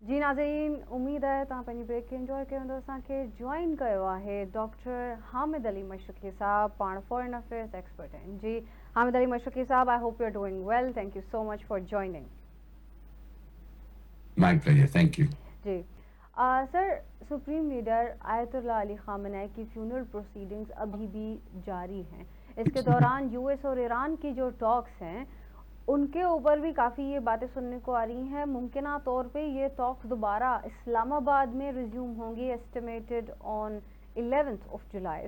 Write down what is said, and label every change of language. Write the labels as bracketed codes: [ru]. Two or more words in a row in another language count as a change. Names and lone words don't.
[sd] नाज़रीन, [ur] امید ہے [sd] तव्हां पंहिंजी ब्रेक खे इंजॉय कयो हूंदो। असांखे जॉइन कयो आहे डॉक्टर हामिद अली मशरक़ी साहब, पाण [en] foreign affairs expert [sd] आहिनि। जी हामिद अली मशरक़ी साहब, [en] I hope you are doing well. thank you so much for joining. My pleasure. Thank you. [ur] جی سر, [en] supreme leader [ur] آیت اللہ علی خامنہ ای کی [en] funeral proceedings [ur] ابھی بھی جاری ہیں. اس کے دوران یو ایس اور ایران کی جو ٹاکس ہیں ان کے اوپر بھی کافی یہ باتیں سننے کو آ رہی ہیں. ممکن طور پہ یہ ٹاکس دوبارہ اسلام آباد میں ریزیوم ہوں گی, [en] estimated on 11th of July.